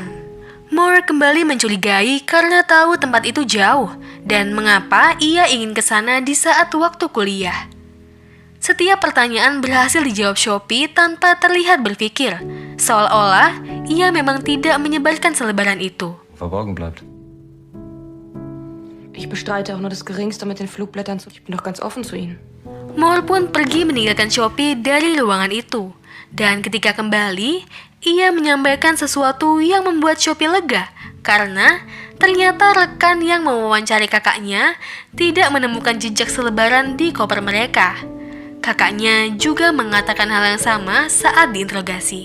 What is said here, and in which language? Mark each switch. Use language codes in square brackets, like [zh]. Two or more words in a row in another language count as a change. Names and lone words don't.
[id] Moore kembali mencurigai karena tahu tempat itu jauh dan mengapa ia ingin ke sana di saat waktu kuliah. Setiap pertanyaan berhasil dijawab Sophie tanpa terlihat berpikir, seolah-olah ia memang tidak menyebarkan selebaran itu. [de] Verborgen bleibt. Ich bestreite auch nur das Geringste mit den Flugblättern zu. Ich bin doch ganz offen zu ihnen. [id] Moore pun pergi meninggalkan Sophie dari ruangan itu. Dan ketika kembali, ia menyampaikan sesuatu yang membuat Sophie lega karena ternyata rekan yang mewawancari kakaknya tidak menemukan jejak selebaran di koper mereka. Kakaknya juga mengatakan hal yang sama saat diinterogasi.